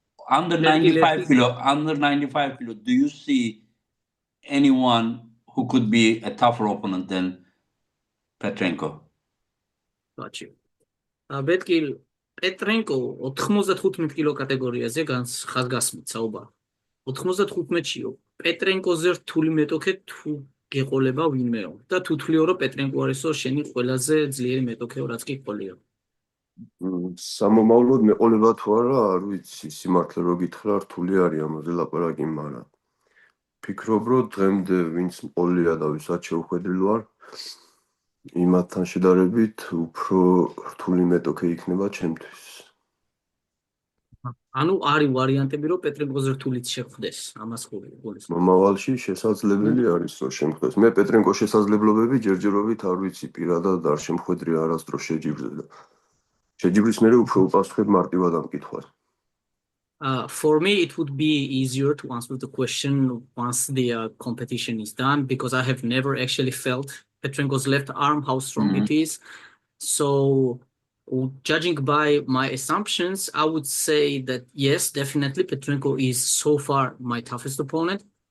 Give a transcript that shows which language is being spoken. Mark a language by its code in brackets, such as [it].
[en] Under 95 kilo, do you see anyone who could be a tougher opponent than Petrenko? Got you. [ka] Betkili, Petrenko 95 კილო კატეგორიაზე ხაზგასმით საუბარი. 95-ში პეტრენკოზე რთული მეტოქე თუ გეყოლება ვინმეო და თუ თვლიო რომ პეტრენკო არისო შენი ყველაზე ძლიერი მეტოქეო რაც კი ყოლია. სამომავლოდ მეყოლება თუ არა, არ ვიცი, სიმართლე რო გითხრა, რთული არის ამაზე ლაპარაკი, მაგრამ ფიქრობ რომ დღემდე ვინც ყოლია და ვისაც შევხვედრილ ვარ, იმათთან შედარებით უფრო რთული მეტოქე იქნება ჩემთვის. ანუ არის ვარიანტები რომ პეტრენკოზე რთულიც შეხვდეს, ამას გულისხმობ. მომავალში შესაძლებელი არის რომ შემხვდეს. მე პეტრენკოს შესაძლებლობები ჯერჯერობით არ ვიცი, პირადად არ შემხვედრია არასდროს შეჯიბრზე და შეჯიბრის მერე უფრო უპასუხებ მარტივად ამ კითხვას. [en] For me, it would be easier to answer the question once the competition is done, because I have never actually felt Petrenko's left arm, how strong it is. So, judging by my assumptions, I would say that yes, definitely Petrenko is so far my toughest opponent.